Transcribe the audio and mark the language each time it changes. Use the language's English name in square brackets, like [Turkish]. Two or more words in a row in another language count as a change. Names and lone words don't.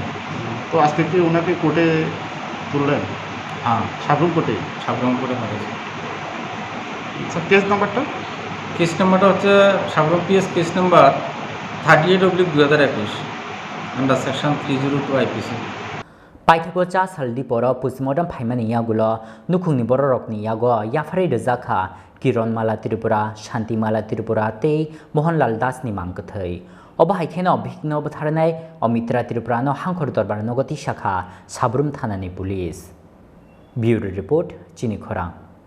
[Bangla] তো আজকে কি ওনাকে কোর্টে তুললেন হ্যাঁ সাবরুম কোর্টে হয়েছে স্যার [English] case number হচ্ছে Sabroom PS case number 38/2021 under section 302 IPC [Kok Borok] Paithago cha saldi poro pusmodam phaimani yagulo nukhungni bororokni yago yafari rejakha Kironmala Tripura Shantimala Tripura tei Mohanlal Das ni mangkathai obahaikeno bhigno butharnai Omitra Tripura no hangkhor dorbar nogoti shakha Sabroom Thanani police [English] Bureau report [Kok Borok] Chini Khorang